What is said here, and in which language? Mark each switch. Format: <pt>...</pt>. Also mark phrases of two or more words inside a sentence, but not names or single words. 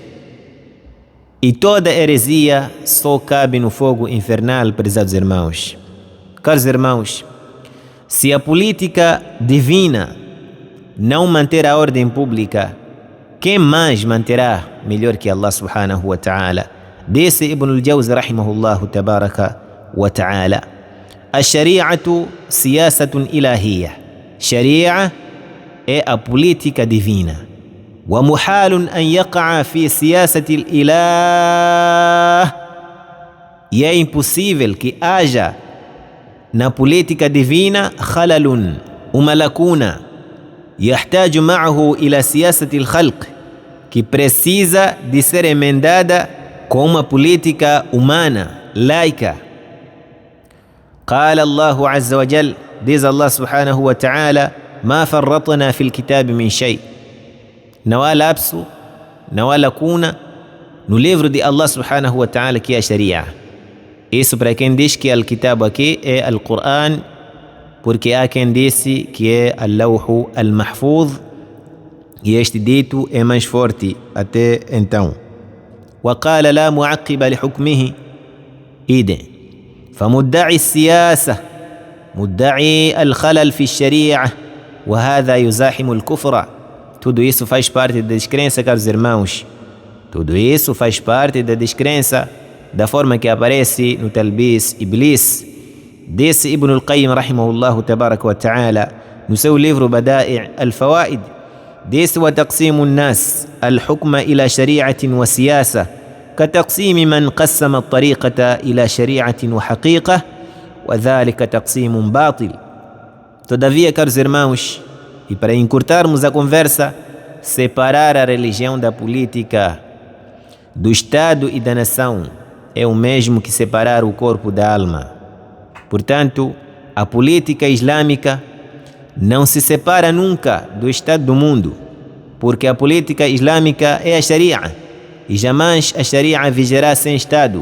<pt>E toda heresia só cabe no fogo infernal, prezados irmãos. Caros irmãos, se a política divina não manter a ordem pública, quem mais manterá melhor que</pt> <ar>الله سبحانه وتعالى? Disse ابن الجوزي رحمه الله تبارك وتعالى الشريعة سياسة إلهية.</ar> <pt>Sharia é a política divina.</pt> <ar>ومحال أن يقع في سياسة الإله.</ar> <pt>E é impossível que haja na política divina khalalun, uma lacuna,</pt> <ar>يحتاج معه إلى سياسة الخلق,</ar> <pt>que precisa de ser emendada com uma política humana, laica.</pt> <ar>قال الله عز وجل, diz الله سبحانه وتعالى ما فرطنا في الكتاب من شيء.</ar> <pt>Não há lapso, não há lacuna no livro de</pt> <ar>الله سبحانه وتعالى,</ar> <pt>que é a Sharia. Isso para quem diz que Al-Kitab aqui é Al-Quran, porque há quem disse que é Al-Lawhu Al-Mahfuz, e este dito é mais forte até então.</pt> <ar>وقال لا معقب لحكمه. إذن فمدعي السياسة مدعي الخلل في الشريعة وهذا يزاحم الكفر.</ar> <pt>Tudo isso faz parte da descrença, caros irmãos. Tudo isso faz parte da descrença, da forma que aparece no Talbis Iblis.</pt> <ar>Disse Ibn al-Qayyim رحمه الله تبارك وتعالى</ar> <pt>no seu livro</pt> <ar>Bada'i' al-Fawaid, disse: وتقسيم الناس الحكم إلى شريعة وسياسة كتقسيم من قسم الطريقة إلى شريعة وحقيقة وذلك تقسيم باطل.</ar> <pt>Todavia, caros irmãos, e para encurtarmos a conversa, separar a religião da política, do Estado e da nação, é o mesmo que separar o corpo da alma. Portanto, a política islâmica não se separa nunca do Estado do mundo, porque a política islâmica é a Sharia, e jamais a Sharia vigerá sem Estado.</pt>